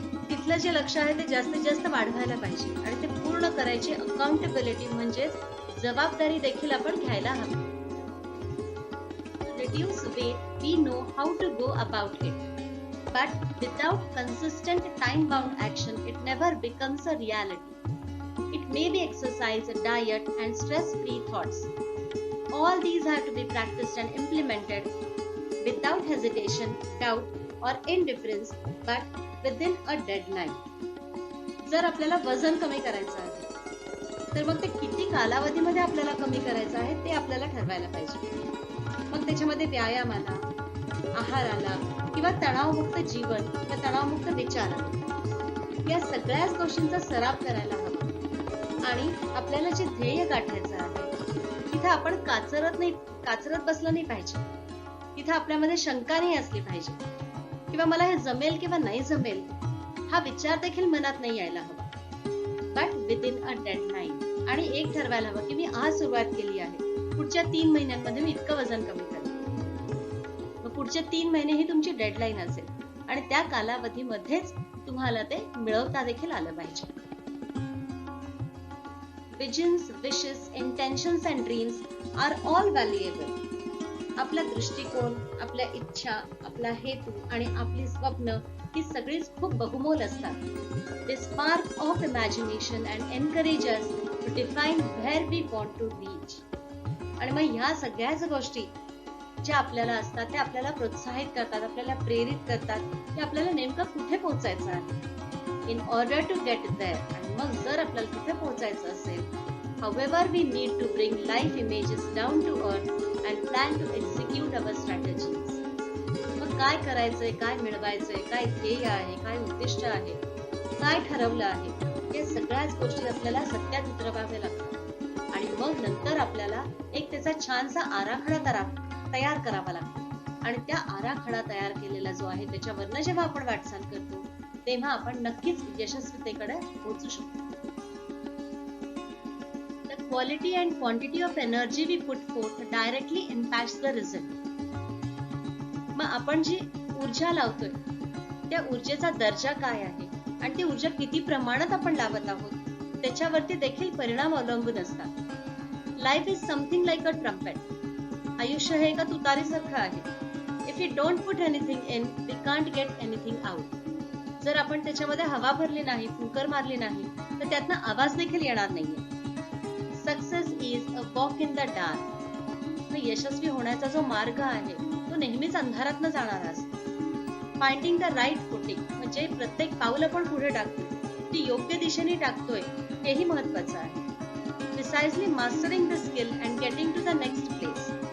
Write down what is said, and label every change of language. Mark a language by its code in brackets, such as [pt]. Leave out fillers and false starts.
[mr] तिथलं जे लक्ष आहे ते जास्तीत जास्त वाढवायला पाहिजे आणि ते पूर्ण करायची अकाउंटेबिलिटी म्हणजेच जबाबदारी देखील आपण घ्यायला हवी. [en] Reduce weight, we know how to go about it. But without consistent time-bound action, it never becomes a reality. It may be exercise, diet, and stress-free thoughts. All these have to be practiced and implemented without hesitation, doubt, or indifference, but within a deadline. [mr] जर आपल्याला वजन कमी करायचं आहे तर मग ते किती कालावधीमध्ये आपल्याला कमी करायचं आहे ते आपल्याला ठरवायला पाहिजे. मग त्याच्यामध्ये व्यायाम आला, आहार आला किंवा तणावमुक्त जीवन किंवा तणावमुक्त विचार आला, या सगळ्याच गोष्टींचा सराव करायला हवा. आणि आपल्याला जे ध्येय गाठायचं आहे तिथे आपण काचरत बसलं नाही पाहिजे. तिथे आपल्यामध्ये शंका नाही असली पाहिजे किंवा मला हे जमेल किंवा नाही जमेल हा विचार देखील मनात नाही यायला हवा. [en] But within a deadline. [mr] आणि एक ठरवायला हवं की मी आज सुरुवात केली आहे, पुढच्या 3 महिन्यांमध्ये मी इतकं वजन कमी करेन. मग पुढचे 3 महिने ही तुमची डेडलाईन असेल आणि त्या कालावधीमध्येच तुम्हाला ते मिळवता देखील आलं पाहिजे. [en] Visions, wishes, intentions and dreams are all valuable. [mr] आपला दृष्टिकोन, आपल्या इच्छा, आपला हेतू आणि आपली स्वप्न ही सगळीच खूप बहुमोल असतात. [en] They spark of imagination and encourage us to define where we want to reach. [mr] आणि मग ह्या सगळ्याच गोष्टी ज्या आपल्याला असतात त्या आपल्याला प्रोत्साहित करतात, आपल्याला प्रेरित करतात की आपल्याला नेमकं कुठे पोहोचायचं आहे. [en] In order to get there. [mr] आणि मग जर आपल्याला तिथे पोहोचायचं असेल, [en] however we need to bring life images down to earth and plan to execute our strategies. [mr] मग काय करायचंय, काय मिळवायचंय, काय ध्येय आहे, काय उद्दिष्ट आहे, काय ठरवलं आहे, या सगळ्याच गोष्टी आपल्याला सत्यात उतरवाव्या लागतात. आणि मग नंतर आपल्याला एक त्याचा छानसा आराखडा तयार करावा लागतो. आणि त्या आराखडा तयार केलेला जो आहे त्याच्यावरनं जेव्हा आपण वाटचाल करतो तेव्हा आपण नक्कीच यशस्वीतेकडे पोहोचू शकतो. तर [en] quality and quantity of energy we put forth directly impacts the result. [mr] मग आपण जी ऊर्जा लावतोय त्या ऊर्जेचा दर्जा काय आहे आणि ती ऊर्जा किती प्रमाणात आपण लावत आहोत त्याच्यावरती देखील परिणाम अवलंबून असतात. [en] Life is something like a trumpet. [mr] आयुष्य हे एका तुतारीसारखं आहे. [en] If you don't put anything in we can't get anything out. [mr] जर आपण त्याच्यामध्ये हवा भरली नाही, फुंकर मारली नाही तर त्यातनं आवाज देखील येणार नाहीये. [en] Success is a walk in the dark. [mr] यशस्वी होण्याचा जो मार्ग आहे तो नेहमीच अंधारातनं जाणारा असतो. [en] finding the right footing [mr] म्हणजे प्रत्येक पाऊल आपण पुढे टाकतो ती योग्य दिशेने टाकतोय हेही महत्वाचं आहे. [en] Precisely mastering the skill and getting to the next place.